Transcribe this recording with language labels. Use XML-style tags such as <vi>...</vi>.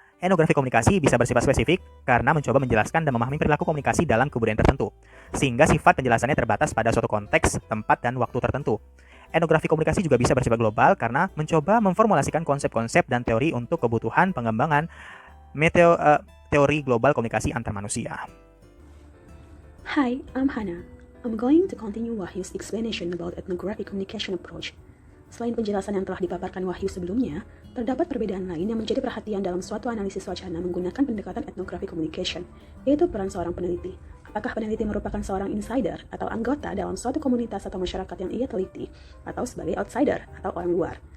<id>Etnografi komunikasi bisa bersifat spesifik karena mencoba menjelaskan dan memahami perilaku komunikasi dalam kebudayaan tertentu, sehingga sifat penjelasannya terbatas pada suatu konteks, tempat, dan waktu tertentu. Etnografi komunikasi juga bisa bersifat global karena mencoba memformulasikan konsep-konsep dan teori untuk kebutuhan pengembangan teori global komunikasi antar manusia.</id> <en>Hi, I'm Hannah. I'm going to continue Wahyu's explanation about ethnographic communication approach.</en> <id>Selain penjelasan yang telah dipaparkan Wahyu sebelumnya, terdapat perbedaan lain yang menjadi perhatian dalam suatu analisis wacana menggunakan pendekatan ethnographic communication, yaitu peran seorang peneliti. Apakah peneliti merupakan seorang insider atau anggota dalam suatu komunitas atau masyarakat yang ia teliti, atau sebagai outsider atau orang luar?</id>